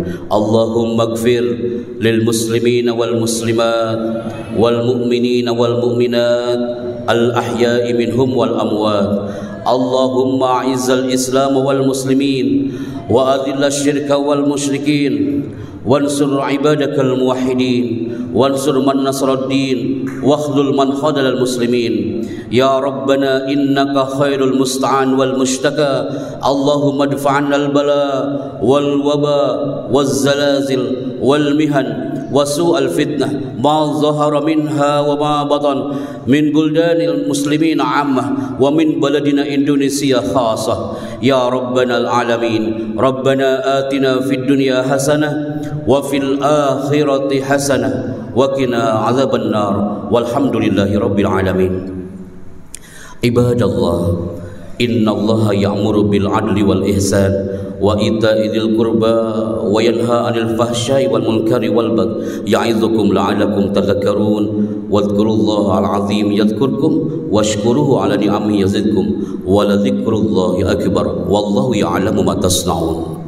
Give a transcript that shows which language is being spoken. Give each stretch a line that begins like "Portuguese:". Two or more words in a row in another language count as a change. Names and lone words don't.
Arabic: اللهم اغفر للمسلمين والمسلمات والمؤمنين والمؤمنات الأحياء منهم والأموات. اللهم أعز الإسلام والمسلمين وأذل الشرك والمشركين وانصر عبادك الموحدين وانصر من نصر الدين واخذل من خذل المسلمين. يا ربنا إنك خير المستعان والمشتكى. اللهم ادفع عنا البلاء والوباء والزلازل والمحن وسوء الفتنة ما ظهر منها وما بطن من بلدان المسلمين عامة ومن بلدنا إندونيسيا خاصة. يا ربنا العالمين ربنا آتنا في الدنيا حسنة وفي الآخرة حسنة وقنا عذاب النار والحمد لله رب العالمين. عباد الله إن الله يأمر بالعدل والإحسان وإيتاء ذي القربى وينهى عن الفحشاء والمنكر والبغي يعظكم لعلكم تذكرون واذكروا الله العظيم يذكركم واشكروه على نعمه يزدكم ولذكر الله أكبر والله يعلم ما تصنعون.